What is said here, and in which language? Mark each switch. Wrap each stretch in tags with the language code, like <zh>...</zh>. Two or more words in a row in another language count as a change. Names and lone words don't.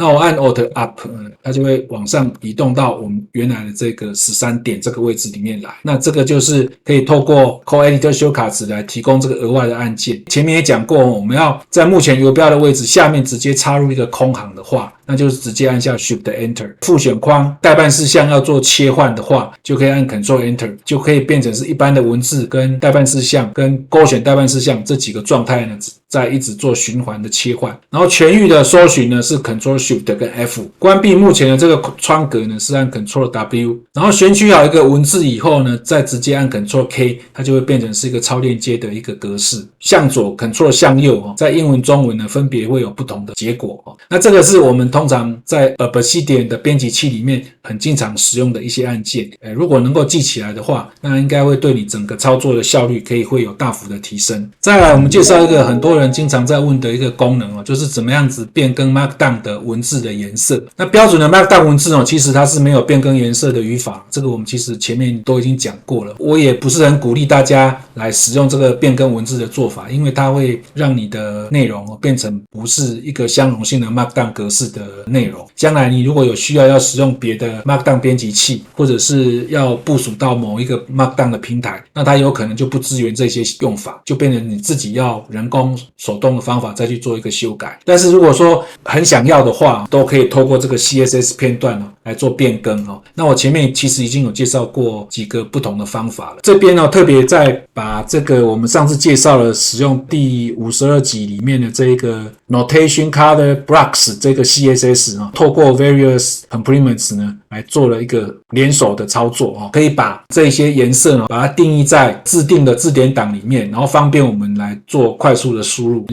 <zh>那我按 Alt Up， 它就會往上移動到我們原來的這個13點這個位置裡面來。那這個就是可以透過 Core Editor Shortcuts 來提供這個額外的按鍵。前面也講過，我們要在目前游標的位置下面直接插入一個空行的話，那就是直接按下 Shift Enter。複選框待辦事項要做切換的話，就可以按 Ctrl Enter，就可以变成是一般的文字跟待办事項跟勾选待办事項这幾個狀態呢，在一直做循環的切換。然後全域的搜尋呢是 Ctrl Shift 跟 F。關閉目前的這個窗格呢是按 Ctrl W。然後選取好一個文字以後呢，再直接按 Ctrl K， 它就會變成是一個超鏈接的一個格式。向左 Ctrl 向右，在英文中文呢分別會有不同的結果。那這個是我們通常在 Obsidian 的編輯器裡面很經常使用的一些按鍵。如果能夠記起來的話，那應該會對你整個操作的效率會有大幅的提升。再來我們介紹一個很多人經常在問的一個功能，就是怎麼樣子變更 Markdown 的文字的顏色。那標準的 Markdown 文字其實它是沒有變更顏色的語法，這個我們其實前面都已經講過了。我也不是很鼓勵大家來使用這個變更文字的做法，因為它会讓你的內容變成不是一個相容性的 Markdown 格式的內容。將來你如果有需要使用別的 Markdown 編輯器，或者是要部署到某一個 Markdown 的平台，那它有可能就不支援這些用法，就變成你自己要人工手動的方法再去做一個修改。但是如果說很想要的話，都可以透過這個 CSS 片段來做變更。那我前面其實已經有介紹過幾個不同的方法了。這邊特別再把這個我們上次介紹了使用第52集裡面的這個 Notation Color Blocks 這個 CSS 透過 Various Complements 呢來做了一個聯手的操作，可以把這些顏色把它定義在自定的字典檔裡面，然後方便我們來做快速的輸入。</zh>